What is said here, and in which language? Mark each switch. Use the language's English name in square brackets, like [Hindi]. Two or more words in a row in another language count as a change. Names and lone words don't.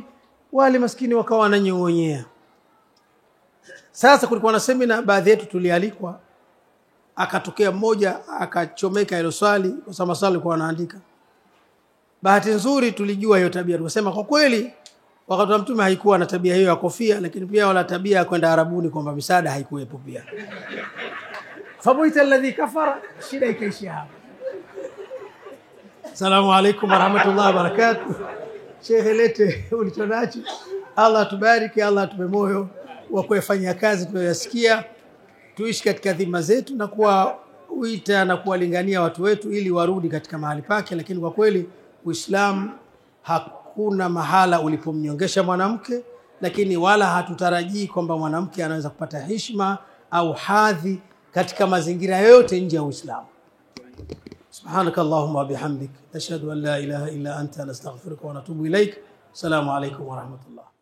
[Swahili] Wale maskini wakawa wananyongonyea. Sasa kulikuwa na semina, baadhi yetu tulialikwa, akatokea mmoja akachomeka hilo swali kwa sababu maswali alikuwa anaandika. Bahati nzuri tulijua hiyo tabia, tukasema kwa kweli wakati wa mtume haikuwa na tabia hiyo ya kofia, lakini pia wala tabia ya kwenda Arabuni kwamba misaada haikuwepo pia. [Arabic] فبهت الذي كفر, [Swahili] shida ikaishia hapo. [Arabic] السلام عليكم ورحمة الله وبركاته. [Swahili] Sheikh, lete ulichonacho. Allah tubariki, Allah atupe moyo wa kufanya kazi tunayosikia, tuishi katika dhima zetu na kuwaita na kuwalingania watu wetu ili warudi katika mahali pake. Lakini kwa kweli Uislamu hakuna mahala ulipomnyongesha mwanamke, lakini wala hatutarajii kwamba mwanamke anaweza kupata heshima au hadhi katika mazingira yote nje ya Uislamu. [Arabic] سبحانك اللهم وبحمدك نشهد أن لا إله إلا أنت نستغفرك ونتوب إليك. السلام عليكم ورحمة الله.